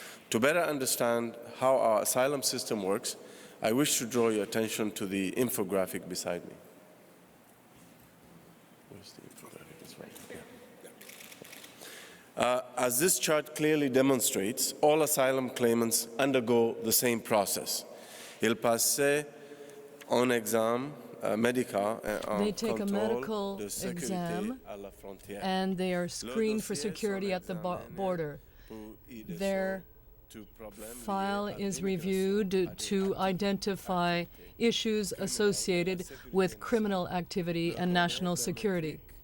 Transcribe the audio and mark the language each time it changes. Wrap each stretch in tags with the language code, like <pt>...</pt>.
<en>To better understand how our asylum system works, I wish to draw your attention to the infographic beside me. Where's the infographic? It's right here. As this chart clearly demonstrates, all asylum claimants undergo the same process.</en> <fr>Ils passent un examen médical</fr> <en>They take a medical exam and they are screened for security at the border. Their file is reviewed to identify issues associated with criminal activity and national security.</en>